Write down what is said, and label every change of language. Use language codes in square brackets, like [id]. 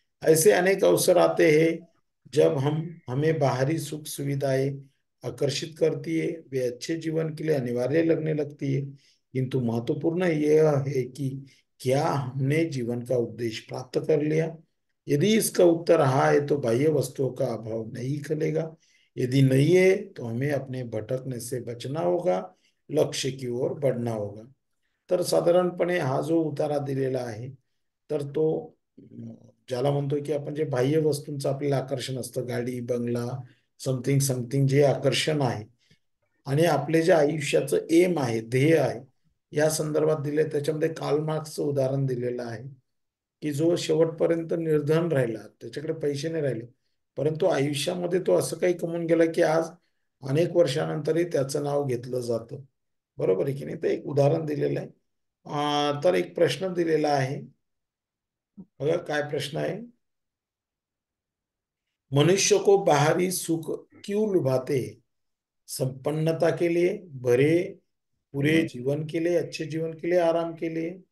[hi] ऐसे अनेक अवसर आते हैं जब हम हमें बाहरी सुख सुविधाएं आकर्षित करती है, वे अच्छे जीवन के लिए अनिवार्य लगने लगती है, किंतु महत्वपूर्ण यह है कि क्या हमने जीवन का उद्देश्य प्राप्त कर लिया। यदि इसका उत्तर हाँ है, तो बाह्य वस्तुओं का अभाव नहीं खलेगा। यदि नहीं है, तो हमें अपने भटकने से बचना होगा, लक्ष्य की ओर बढ़ना होगा। [mr] तर साधारणपणे हा जो उतारा दिलेला आहे, तर तो ज्याला म्हणतोय की आपण जे बाह्य वस्तूंचं आपल्याला आकर्षण असतं, गाडी बंगला [en] something something, [mr] जे आकर्षण आहे आणि आपले जे आयुष्याचं एम आहे, ध्येय आहे, या संदर्भात दिले, त्याच्यामध्ये कार्ल मार्क्सचं उदाहरण दिलेलं आहे की जो शेवटपर्यंत निर्धन राहिला, त्याच्याकडे पैसे नाही राहिले, परंतु आयुष्यामध्ये तो असं काही कमवून गेला की आज अनेक वर्षानंतरही त्याचं नाव घेतलं जातं। बरोबर आहे की नाही? तर एक उदाहरण दिलेलं आहे। तर एक प्रश्न दिलेला आहे बघा, काय प्रश्न आहे। [hi] मनुष्य को बाहरी सुख क्यों लुभाते हैं? संपन्नता के लिए, भरे पूरे जीवन के लिए, अच्छे जीवन के लिए, आराम के लिए?